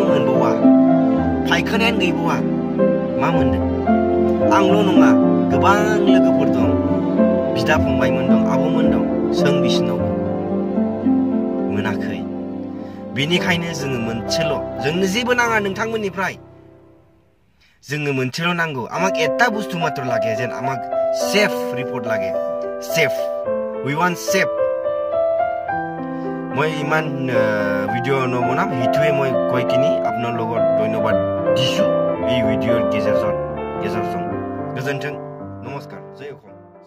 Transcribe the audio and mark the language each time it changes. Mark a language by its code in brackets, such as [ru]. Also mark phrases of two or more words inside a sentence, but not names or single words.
[brx] मोनबावा फायखानायानो गैबावा मा मोनदों आंल' नङा गोबां लोगोफोर दं बिदा फंबायमोन दं आब'मोन दं सों बिसिनावबो मोनाखै बेनिखायनो जोङो मोनसेल' जोंनो जेबो नाङा नोंथांमोननिफ्राय जोंनो मोनसेल' नांगौ [as] আমাক এটা বস্তু মাত্র লাগে যেন আমাক সেফ রিপোর্ট লাগে সেফ [en] we want safe [as] মই ইমান ভিডিঅ' নবনাম সেইটোৱে মই কৈ কিনি আপোনাৰ লগত ধন্যবাদ দিছোঁ এই ভিডিঅ'ৰ [brx] गेजेरजों गोजोन्थों नमस्कार जय अखम